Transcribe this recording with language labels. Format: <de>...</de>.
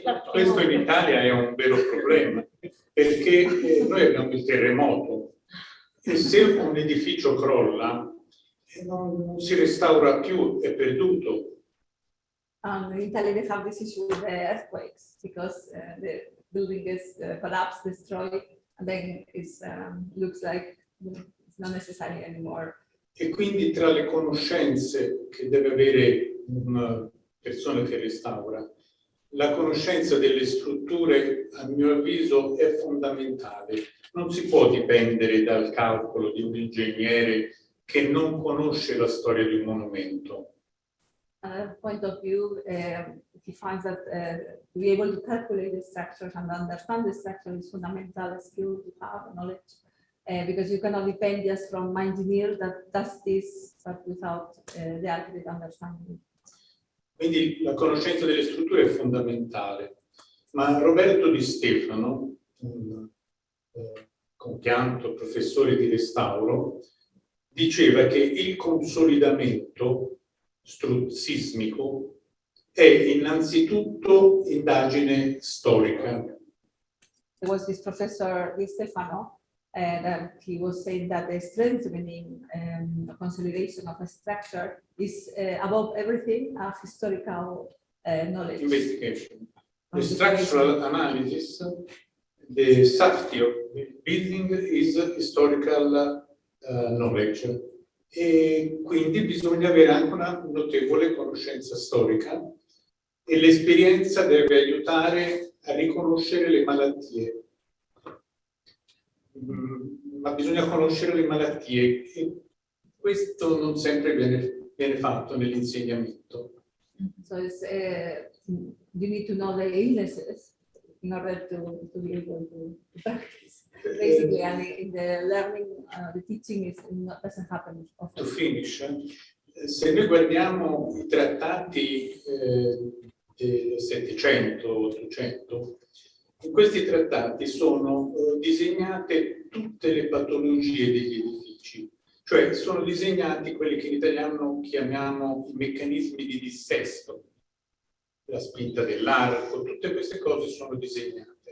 <it>Questo in Italia è un vero problema. perché noi abbiamo il terremoto e se un edificio crolla non si restaura più, è perduto.</it> <en>In Italy, they have this issue with the earthquakes because the building is collapsed, destroyed, and then it looks like it's not necessary anymore.</en> <it>E quindi tra le conoscenze che deve avere una persona che restaura, la conoscenza delle strutture, a mio avviso, è fondamentale. Non si può dipendere dal calcolo di un ingegnere che non conosce la storia di un monumento.</it> <en>Point of view, he finds that to be able to calculate the structures and understand the structure is fundamental skill to have knowledge, because you cannot depend just from an engineer that does this, but without the architect understanding.</en> <it>Quindi la conoscenza delle strutture è fondamentale. Ma Roberto Di Stefano, un compianto professore di restauro, diceva che il consolidamento sismico è innanzitutto indagine storica.</it> <en>There was this professor Di Stefano that he was saying that the strengthening consolidation of a structure is above everything a historical knowledge. Investigation. The structural analysis, the safety of the building is historical knowledge.</en> <it>E quindi bisogna avere anche una notevole conoscenza storica e l'esperienza deve aiutare a riconoscere le malattie. Ma bisogna conoscere le malattie e questo non sempre viene fatto nell'insegnamento.</it> <en>So it's, you need to know the illnesses in order to be able to practice. Basically, and in the learning, the teaching doesn't happen often. To finish,</en> <it>se noi guardiamo i trattati del 700-800, in questi trattati sono disegnate tutte le patologie degli edifici, cioè sono disegnati quelli che in italiano chiamiamo i meccanismi di dissesto, la spinta dell'arco, tutte queste cose sono disegnate.</it>